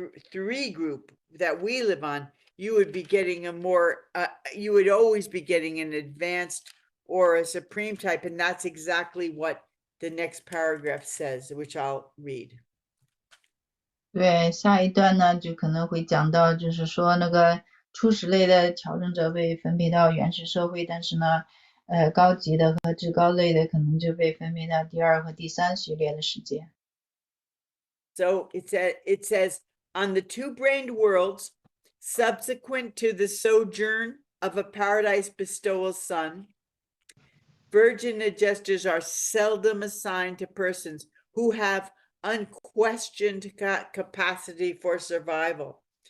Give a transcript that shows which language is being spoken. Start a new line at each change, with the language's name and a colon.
English: 3 group that we live on, you would be getting a more you would always be getting an advanced or a supreme type, and that's exactly what the next paragraph says, which I'll read.
Chinese: 对，下一段呢就可能会讲到，就是说那个初始类的调整者被分配到原始社会，但是呢，高级的和至高类的可能就被分配到第2和第3序列的世界。
English: So it says on the two-brained worlds, subsequent to the sojourn of a paradise bestowal son, virgin adjusters are seldom assigned to persons who have unquestioned capacity for survival.